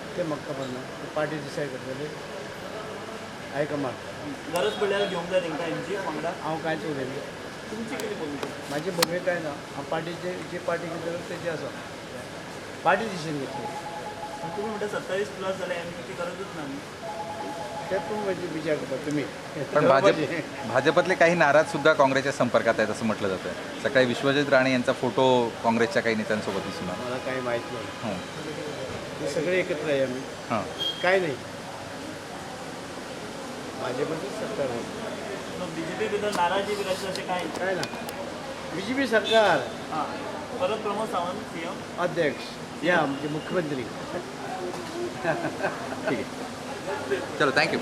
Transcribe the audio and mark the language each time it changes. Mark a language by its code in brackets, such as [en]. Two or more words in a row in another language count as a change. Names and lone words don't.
[kok] ते म्हाका खबर ना [en] party decide [kok] करतली हायकमांड गरज पडल्यार घेवंक जाय तांकां एमजी वांगडा हांव कांयच उलयलें तुमची कितें भुमिका म्हाजी भुमिका ना हांव पार्टीचे जी पार्टी कितें तेजी आसा [en] party decision [kok] घेतली तुम्ही म्हणटा 27 प्लस जाल्यार एमजीची गरजच ना न्ही ते पण म्हणजे विचार करता तुम्ही [mr] पण भाजपतले काही नाराज सुद्धा काँग्रेसच्या संपर्कात आहेत असं म्हटलं जातं. सकाळी विश्वजित राणे यांचा फोटो काँग्रेसच्या काही नेत्यांसोबत दिसून आला. मला काही माहीत नाही हो हे सगळे एकत्र आहे आम्ही हां काय नाही भाजपचंच सरकार होतं [kok] बीजेपी बद्दल नाराजी बी अशें अशें कांय काय ना बीजेपी सरकार [mr] हां परत प्रमोद सावंत सीएम अध्यक्ष या म्हणजे मुख्यमंत्री ठीक आहे. चलो थँक्यू.